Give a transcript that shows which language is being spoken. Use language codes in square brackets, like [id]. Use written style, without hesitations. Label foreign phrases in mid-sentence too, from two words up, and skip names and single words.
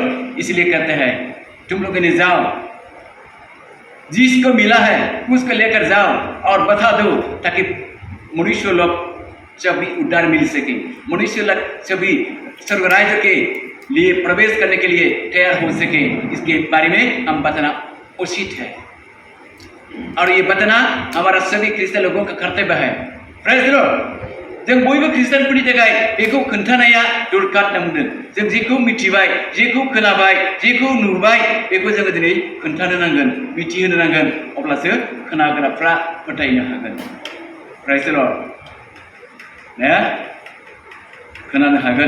[hi] इसलिए कहते हैं तुम लोग ने जाओ, जिसको मिला है उसको लेकर जाओ और बता दो, ताकि मनुष्य लोग सभी उद्धार मिल सके, मनुष्य लोग सभी स्वर्ग राज्य के लिए प्रवेश करने के लिए तैयार हो सके। इसके बारे में हम बताना उचित है और ये बताना हमारा सभी क्रिस्चियन लोगों का कर्तव्य है। [en] Praise the Lord. [brx] जों बयबो क्रिस्टियानफोरनि थाखाय बेखौ खोन्थानाया दरकार होनना बुंदों। जों जेखौ मिथिबाय, जेखौ खोनाबाय, जेखौ नुबाय, बेखौ जोङो दिनै खोन्थानो नांगोन, मिथिहोनो नांगोन। अब्लासो खोनाग्राफ्रा फोथायनो हागोन। [en] Praise the Lord. [brx] खोनानो हागोन।